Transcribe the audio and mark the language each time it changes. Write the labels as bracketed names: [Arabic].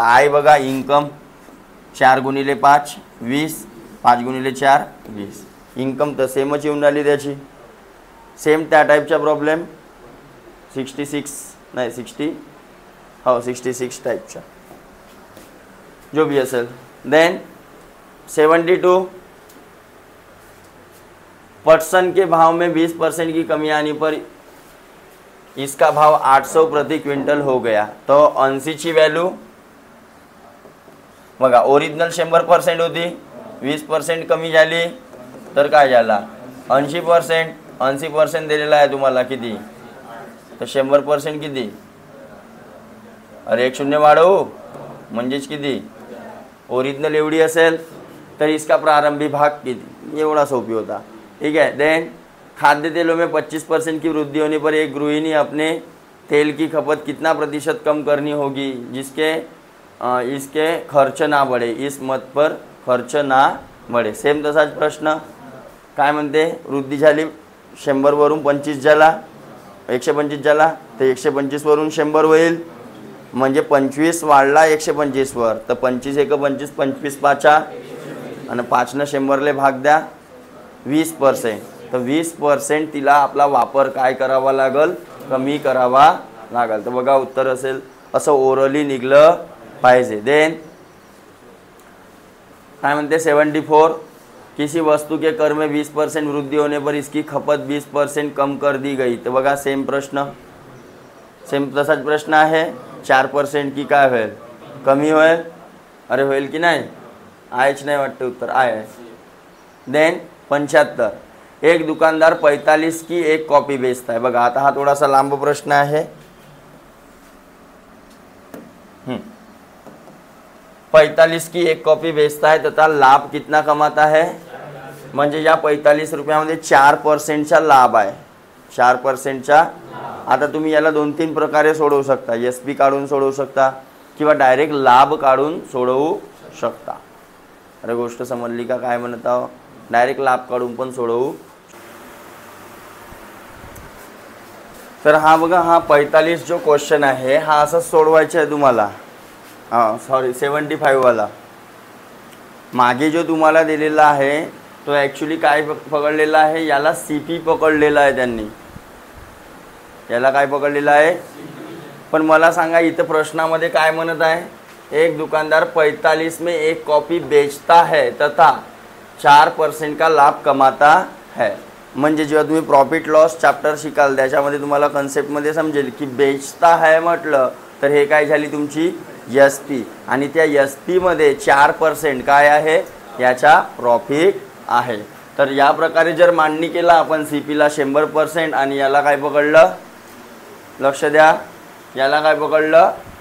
[Marathi] तर आय बघा income 4 × 5 20, 5 × 4 20. Income तर सेमच येऊन राहिली त्याची. सेम त्या टाईपचा प्रॉब्लेम 66 टाईपचा [Hindi] जो भी [Marathi] असेल. [Hindi] देन 72 पटसन के भाव में 20% की कमी आने पर इसका भाव 800 प्रति क्विंटल हो गया. [Marathi] तो 80ची व्हॅल्यू बघा ओरिजिनल 100% होती, 20% कमी झाली तर काय झाला? 80%. 80% दिलेला आहे तुम्हाला किती? तर 100% किती? अरे 1 शून्य वाढवू म्हणजेच किती? ओरिजिनल एवढी असेल तर [Hindi] इसका प्रारंभी भाग [Marathi] किती? एवढा सोपी होता. [Hindi] ठीक है. देन खाद्य तेलों में 25% की वृद्धि होने पर एक गृहिणी अपने तेल की खपत कितना % कम करनी होगी जिसके इसके खर्च ना बढ़े? इस मत पर खर्च ना बढ़े. [Marathi] सेम तसाच प्रश्न काय म्हणते? वृद्धी झाली 100 वरून 25 झाला, 125 झाला तर 125 वरून 100 होईल म्हणजे 25 वाढला 125 वर. तर 25 × 1 = 25, 25 पाचा आणि 5 ने 100 भाग द्या 20%. तर 20% तिला आपला वापर काय करावा लागल? कमी करावा लागल. तर बघा उत्तर असेल असं ओरली निघलं पाहिजे. [Hindi] देन [Marathi] काय म्हणते [Hindi] 74 किसी वस्तु के कर में 20% वृद्धि होने पर इसकी खपत 20% कम कर दी गई. [Marathi] तर बघा सेम प्रश्न, सेम तसाच प्रश्न आहे. 4% की काय होईल? कमी होईल. अरे होईल की नाही? आहेच नाही वाटतं उत्तर आहे. [Hindi] देन 75 एक दुकानदार 45 की एक कॉपी बेचता है. [Marathi] बघा आता हा थोडासा लांब प्रश्न आहे. [Hindi] 45 की एक कॉपी बेचता है तथा लाभ कितना कमाता है? [Marathi] म्हणजे या 45 रुपयामध्ये 4%चा लाभ आहे. 4%चा. आता तुम्ही याला 2-3 प्रकारे सोडवू शकता. SP काढून सोडवू शकता किंवा डायरेक्ट लाभ काढून सोडवू शकता. अरे गोष्ट समजली का काय म्हणत आहो? डायरेक्ट लाभ काढून पण सोडवू. तर हा बघा हा 45 जो क्वेश्चन आहे हा असं सोडवायचा आहे तुम्हाला. सॉरी 75 वाला. मागे जो तुम्हाला दिलेला आहे तो ॲक्च्युली काय पकडलेला आहे? याला CP पकडलेला आहे त्यांनी. याला काय पकडलेला आहे? पण मला सांगा इथं प्रश्नामध्ये काय म्हणत आहे? [Hindi] एक दुकानदार 45 में एक कॉपी बेचता है तथा 4% का लाभ कमाता है. [Marathi] म्हणजे जेव्हा तुम्ही प्रॉफिट लॉस चॅप्टर शिकाल त्याच्यामध्ये तुम्हाला कन्सेप्टमध्ये समजेल की बेचता आहे म्हटलं तर हे काय झाली तुमची SP. आणि त्या SP मध्ये 4% काय आहे? याचा प्रॉफिट आहे. तर या प्रकारे जर मांडणी केला आपण CPला 100% आणि याला काय पकडलं? लक्ष द्या. याला काय पकडलं?